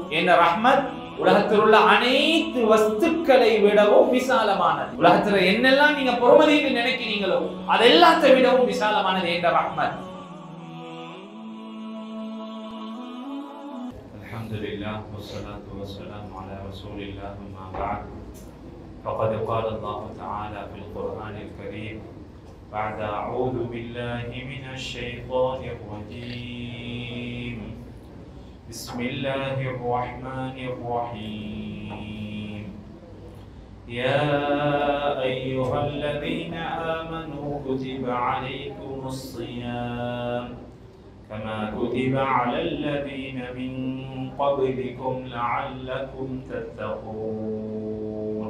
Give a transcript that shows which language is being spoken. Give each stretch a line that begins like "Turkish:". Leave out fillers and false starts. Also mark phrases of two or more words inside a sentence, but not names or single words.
Tamil: என் ரஹ்மத் உலகத்தில் உள்ள அனைத்து வஸ்துக்களை விடவும் விசாலமானது. உலகத்துல என்னெல்லாம் நீங்க பொறுமதின்னு நினைக்கிறீங்களோ அதெல்லாத்தை விடவும் விசாலமானது என்ற ரஹ்மத்.
Arabic: الحمد لله والصلاة والسلام على رسول الله أما بعد. فقد قال الله تعالى في القرآن الكريم بعد أعوذ بالله من الشيطان الرجيم بسم الله الرحمن الرحيم يا أيها الذين آمنوا كتب عليكم الصيام كما كتب على الذين من قبلكم لعلكم تتقون.